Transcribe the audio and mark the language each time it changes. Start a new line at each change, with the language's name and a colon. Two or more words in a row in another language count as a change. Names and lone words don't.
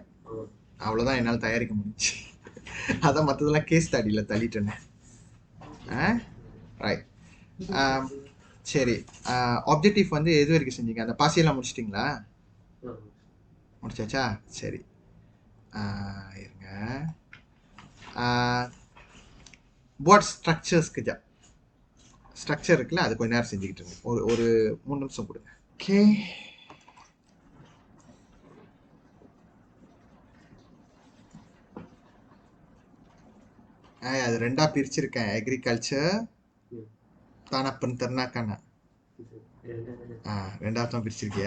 Tamil: அவ்வளோதான் என்னால் தயாரிக்க முடிஞ்சு. அதான் மற்றதெல்லாம்
English: case study
Tamil: தள்ளிட்டேனே. ரைட். சரி, ஆப்ஜெக்டிவ் வந்து எது வரைக்கும் செஞ்சீங்க? அந்த பாசியெல்லாம் முடிச்சிட்டிங்களா? முடிச்சாச்சா? சரி, இருங்க.
Malay: buat structure sekejap.
Tamil: ஸ்ட்ரக்சர் இருக்குல்ல, அது கொஞ்ச நேரம் செஞ்சுக்கிட்டு இருங்க. ஒரு 3 நிமிஷம் கொடுங்க. ஓகே, அது ரெண்டா பிரிச்சிருக்கேன். அக்ரிகல்ச்சர், தான பெருந்தர்னாக்கான ரெண்டாவது தான் பிரிச்சிருக்கியா?